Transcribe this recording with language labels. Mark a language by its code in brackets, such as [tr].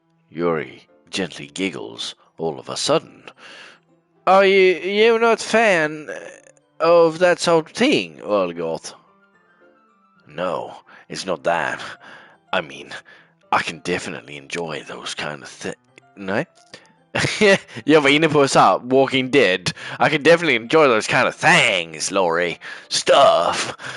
[en] Yuri gently giggles all of a sudden. Are you not a fan of that sort of thing, Olgort? No, it's not that. I mean, I can definitely enjoy those kind of things. No? [sv] Jag var inne på så här, Walking Dead. [en] I can definitely enjoy those kind of things, Laurie. Stuff.